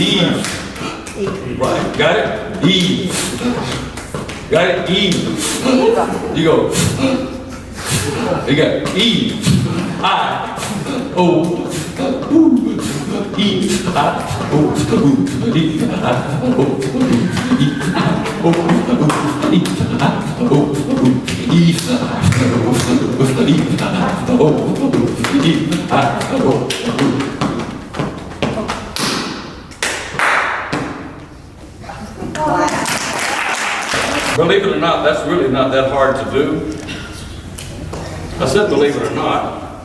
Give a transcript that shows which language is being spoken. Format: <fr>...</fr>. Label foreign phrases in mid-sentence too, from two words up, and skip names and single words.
<en>Right. Got it? E. Got it? E. You go. You got E. I. O. E. I. O. E. I. O. E. I. O. E. I. O. E. Believe it or not, that's really not that hard to do. I said believe it or not.</en>